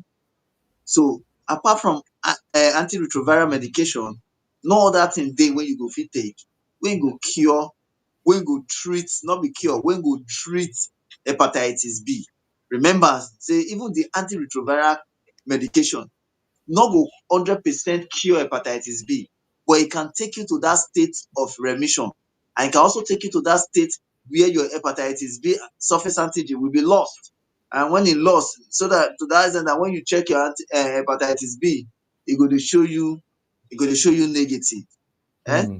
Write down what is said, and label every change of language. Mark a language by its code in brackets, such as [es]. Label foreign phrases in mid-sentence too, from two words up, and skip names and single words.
[pcm] So apart from antiretroviral medication, no other thing dey wey you go fit take wey go cure, wey go treat, no be cure, wey go treat hepatitis B. Remember say even the antiretroviral medication no go 100% cure hepatitis B, but e can take you to that state of remission, and e can also take you to that state where your hepatitis B surface antigen will be lost. And when e lost, so that to that extent that when you check your hepatitis B, e go dey show you, negative. Hmm.